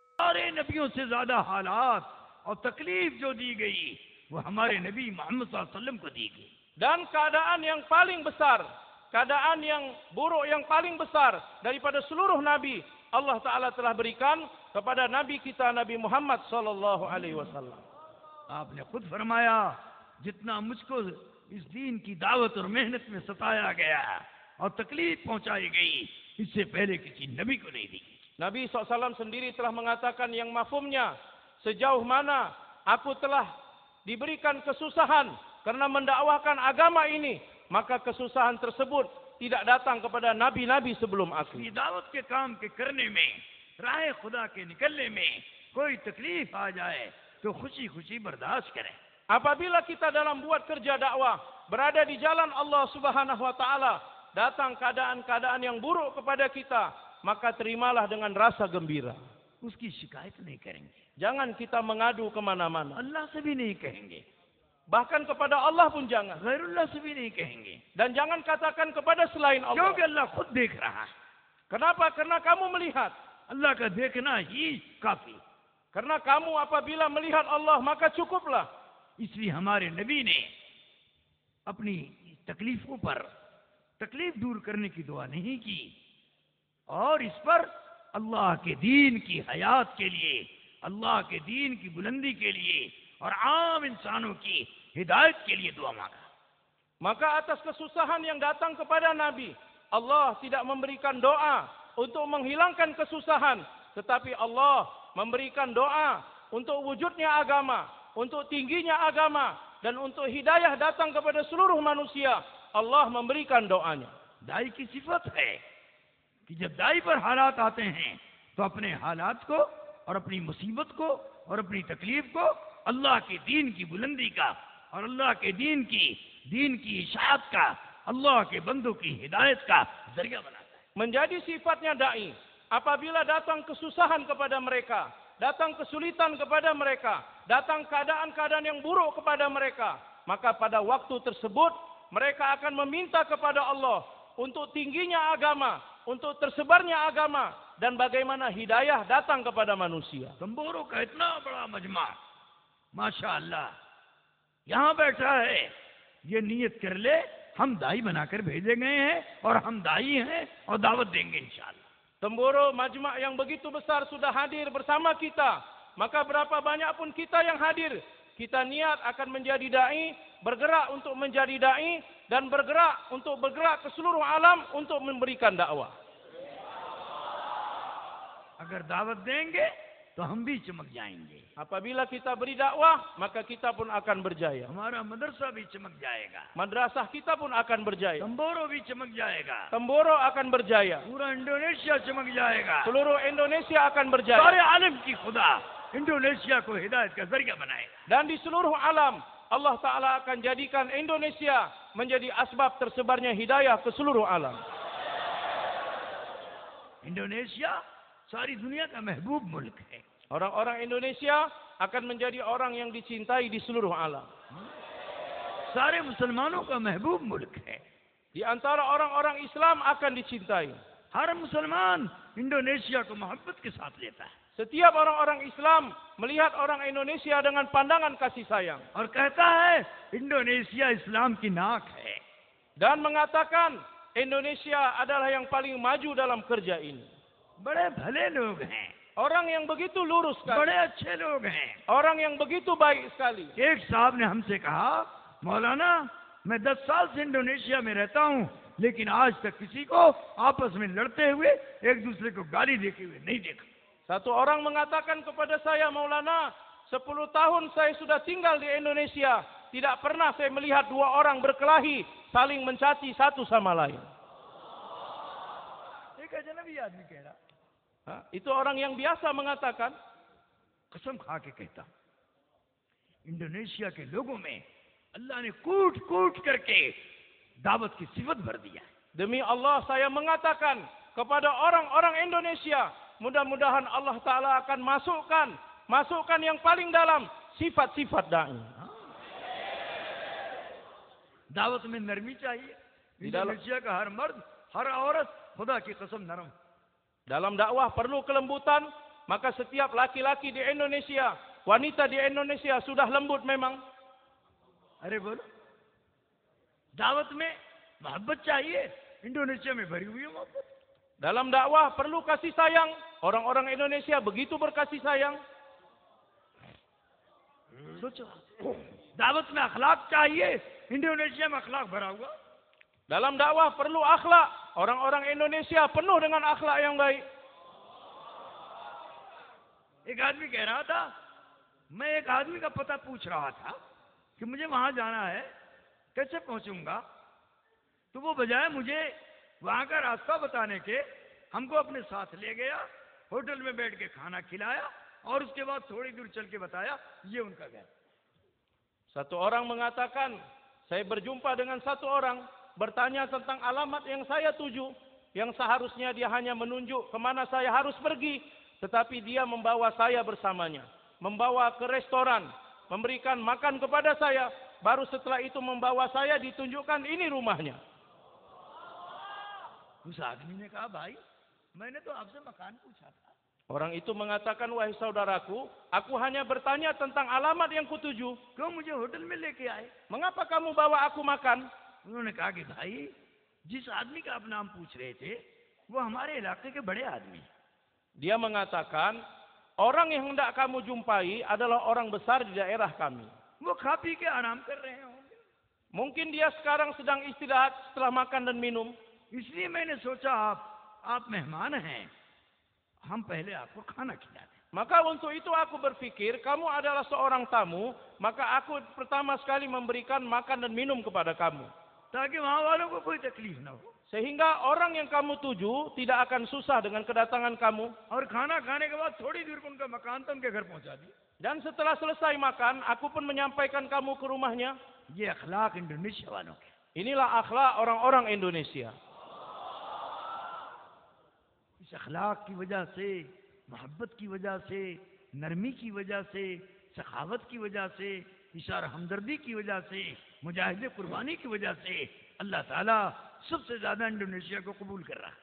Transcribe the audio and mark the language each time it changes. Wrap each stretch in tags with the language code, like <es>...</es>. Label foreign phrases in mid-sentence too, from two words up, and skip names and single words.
<hi>सारे नबियों से ज्यादा हालात और तकलीफ जो दी गई वो हमारे नबी मोहम्मद</hi> <ar>صلى الله عليه وسلم</ar> <hi>को दी गई.</hi> <id>Dan keadaan yang paling besar, keadaan yang buruk yang paling besar daripada seluruh nabi, Allah Ta'ala telah berikan kepada nabi kita Nabi Muhammad</id> <ar>صلى الله عليه وسلم.</ar> <hi>आपने खुद फरमाया जितना मुझको इस दीन की दावत और मेहनत में सताया गया और तकलीफ पहुंचाई गई इससे पहले किसी नबी को नहीं दी.</hi> <id>Nabi SAW sendiri telah mengatakan yang mafhumnya, sejauh mana aku telah diberikan kesusahan karena mendakwahkan agama ini, maka kesusahan tersebut tidak datang kepada nabi-nabi sebelum aku.</id> <hi>ये दावत के काम के करने में, राह खुदा के निकलने में कोई तकलीफ आ जाए तो खुशी-खुशी बर्दाश्त करें.</hi> <id>Apabila kita dalam buat kerja dakwah, berada di jalan Allah</id> <ar>سبحانه وتعالى,</ar> <id>datang keadaan-keadaan yang buruk kepada kita, maka terimalah dengan rasa gembira.</id> <hi>उसकी शिकायत नहीं करेंगे.</hi> <id>Jangan kita mengadu kemana-mana.</id> <hi>अल्लाह से भी नहीं कहेंगे.</hi> <id>Bahkan kepada Allah pun jangan.</id> <hi>गैरुल्लाह से भी नहीं कहेंगे.</hi> <id>Dan jangan katakan kepada selain Allah.</id> <hi>क्योंकि अल्लाह खुद देख रहा है.</hi> <id>Kenapa? Karena kamu melihat.</id> <hi>अल्लाह का देखना ही काफी.</hi> <id>Karena kamu apabila melihat Allah, maka cukuplah.</id> <hi>इसलिए हमारे नबी ने अपनी तकलीफों पर तकलीफ दूर करने की दुआ नहीं की और इस पर अल्लाह के दीन की हयात के लिए, अल्लाह के दीन की बुलंदी के लिए और आम इंसानों की हिदायत के लिए दुआ मांगा.</hi> <id>Maka atas kesusahan yang datang kepada Nabi, Allah tidak memberikan doa untuk menghilangkan kesusahan, tetapi Allah memberikan doa untuk wujudnya agama, untuk tingginya agama, dan untuk hidayah datang kepada seluruh manusia. Allah memberikan doanya.</id> <hi>दाई की सिफत है कि जब दाई पर हालात आते हैं तो अपने हालात को और अपनी मुसीबत को और अपनी तकलीफ को अल्लाह के दीन की बुलंदी का और अल्लाह के दीन की इशाअत का, अल्लाह के बंदों की हिदायत का जरिया बनाता है.</hi> <id>Menjadi sifatnya dai, apabila datang kesusahan kepada mereka, datang kesulitan kepada mereka, datang keadaan-keadaan yang buruk kepada mereka, maka pada waktu tersebut mereka akan meminta kepada Allah untuk tingginya agama, untuk tersebarnya agama, dan bagaimana hidayah datang kepada manusia.</id> <hi>तंबोरों का इतना बड़ा मजमा, माशाअल्लाह, यहाँ बैठा है, ये नियत कर ले हम दाई बनाकर भेजे गए हैं और हम दाई हैं और दावत देंगे इंशाअल्लाह.</hi> <id>Temboro majma' yang begitu besar sudah hadir bersama kita, maka berapa banyak pun kita yang hadir, kita niat akan menjadi dai, bergerak untuk menjadi dai, dan bergerak ke seluruh alam untuk memberikan dakwah.</id> <hi>अगर दावत देंगे तो हम भी चमक जाएंगे.</hi> <id>Apabila kita beri dakwah, maka kita pun akan berjaya.</id> <hi>हमारा मदरसा भी चमक जाएगा.</hi> <id>Madrasah kita pun akan berjaya.</id> <hi>तंबोरो भी चमक जाएगा.</hi> <id>Temboro akan berjaya.</id> <hi>पूरा इंडोनेशिया चमक जाएगा.</hi> <id>Seluruh Indonesia akan berjaya.</id> <hi>सारे आलम की खुदा इंडोनेशिया को हिदायत का जरिया बनाएगा.</hi> <id>Dan di seluruh alam, Allah Ta'ala akan jadikan Indonesia menjadi asbab tersebarnya hidayah ke seluruh alam.</id> <hi>इंडोनेशिया सारी दुनिया का महबूब मुल्क है.</hi> <id>Orang-orang Indonesia akan menjadi orang yang dicintai di seluruh alam.</id> <hi>सारे मुसलमानों का महबूब मुल्क है.</hi> <id>Di antara orang-orang Islam akan dicintai.</id> <hi>हर मुसलमान इंडोनेशिया को मोहब्बत के साथ लेता है.</hi> <id>Setiap orang-orang Islam melihat orang Indonesia dengan pandangan kasih sayang.</id> <hi>और कहता है इंडोनेशिया इस्लाम की नाक है.</hi> <id>Dan mengatakan Indonesia adalah yang paling maju dalam kerja ini.</id> <hi>बड़े भले लोग हैं.</hi> <id>Orang yang begitu lurus sekali.</id> <hi>बड़े अच्छे लोग हैं.</hi> <id>Orang yang begitu baik sekali.</id> <hi>एक साहब ने हमसे कहा, मौलाना मैं 10 साल से इंडोनेशिया में रहता हूँ, लेकिन आज तक किसी को आपस में लड़ते हुए एक दूसरे को गाली देते हुए नहीं देखा.</hi> <id>Satu orang mengatakan kepada saya, Maulana, 10 tahun saya sudah tinggal di Indonesia, tidak pernah saya melihat dua orang berkelahi, saling mencaci satu sama lain.</id> <hi>एक अजनबी आदमी कह रहा,</hi> <id>Itu orang yang biasa mengatakan,</id> <hi>कसम खा के कहता, इंडोनेशिया के लोगों में अल्लाह ने कूट कूट करके दावत की सिफत भर दिया.</hi> <id>demi Allah saya mengatakan kepada orang-orang Indonesia, mudah-mudahan Allah Ta'ala akan masukkan yang paling dalam sifat-sifat da'i.</id> <hi>दावत में नरमी चाहिए. इंडोनेशिया का हर मर्द, हर औरत खुदा की कसम नरम.</hi> <id>Dalam dakwah perlu kelembutan, maka setiap laki-laki di Indonesia, wanita di Indonesia sudah lembut memang.</id> <hi>अरे बोलो, दावत में मोहब्बत चाहिए, इंडोनेशिया में भरी हुई है मोहब्बत.</hi> <id>Dalam dakwah perlu kasih sayang. Orang-orang Indonesia begitu berkasih sayang.</id> <hi>सोचो, दावत में अखलाक चाहिए, इंडोनेशिया में अखलाक भरा हुआ.</hi> <id>Dalam dakwah perlu akhlak. Orang-orang Indonesia penuh dengan akhlak yang baik.</id> <hi>एक आदमी कह रहा था, मैं एक आदमी का पता पूछ रहा था कि मुझे वहां जाना है, कैसे पहुंचूंगा. तो वो बजाय मुझे वहां का रास्ता बताने के हमको अपने साथ ले गया, होटल में बैठ के खाना खिलाया और उसके बाद थोड़ी दूर चल के बताया ये उनका घर.</hi> <id>Satu orang mengatakan, saya berjumpa dengan satu orang, bertanya tentang alamat yang saya tuju, yang seharusnya dia hanya menunjuk kemana saya harus pergi, tetapi dia membawa saya bersamanya, membawa ke restoran, memberikan makan kepada saya, baru setelah itu membawa saya ditunjukkan ini rumahnya.</id> <hi>उस आदमी ने कहा, भाई मैंने तो आपसे मकान पूछा था.</hi> <id>Orang itu mengatakan, wahai saudaraku, aku hanya bertanya tentang alamat yang kutuju.</id> <hi>क्यों मुझे होटल में लेके आए?</hi> <id>Mengapa kamu bawa aku makan?</id> <hi>उन्होंने कहा कि भाई जिस आदमी का आप नाम पूछ रहे थे वो हमारे इलाके के बड़े आदमी हैं.</hi> <id>Dia mengatakan, orang yang hendak kamu jumpai adalah orang besar di daerah kami.</id> <hi>वो खा पी के आराम कर रहे होंगे,</hi> <id>Mungkin dia sekarang sedang istirahat setelah makan dan minum.</id> <hi>इसलिए मैंने सोचा आप मेहमान हैं, हम पहले आपको खाना खिला दें.</hi> <id>Maka untuk itu aku berpikir, kamu adalah seorang tamu, maka aku pertama sekali memberikan makan dan minum kepada kamu.</id> <hi>ताकि वहां वालों को कोई तकलीफ ना हो.</hi> <id>Sehingga orang yang kamu tuju tidak akan susah dengan kedatangan kamu.</id> <hi>और खाना खाने के बाद थोड़ी दूर को उनका मकान तो उनके घर पहुंचा दिया.</hi> <id>Dan setelah selesai makan, aku pun menyampaikan kamu ke rumahnya.</id> <hi>ये अखलाक इंडोनेशिया वालों के.</hi> <id>Inilah akhlak orang-orang Indonesia.</id> <hi>इस अखलाक की वजह से, मोहब्बत की वजह से, नरमी की वजह से, सखावत की वजह से, इशारा हमदर्दी की वजह से, मुजाहिदे कुर्बानी की वजह से अल्लाह ताला सबसे ज्यादा इंडोनेशिया को कबूल कर रहा है.</hi>